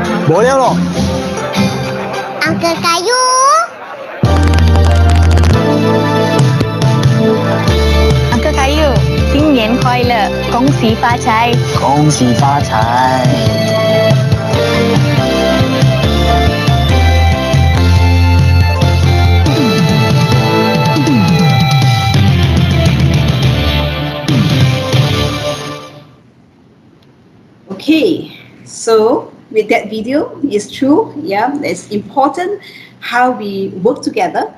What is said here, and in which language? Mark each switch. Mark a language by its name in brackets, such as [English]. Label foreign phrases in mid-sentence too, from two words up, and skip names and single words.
[Malay] Boleh loh. Uncle Kayu. Uncle Kayu, [Chinese] 新年快乐，恭喜发财。恭喜发财。 [English] Okay, so with that video, it's true, yeah, it's important how we work together.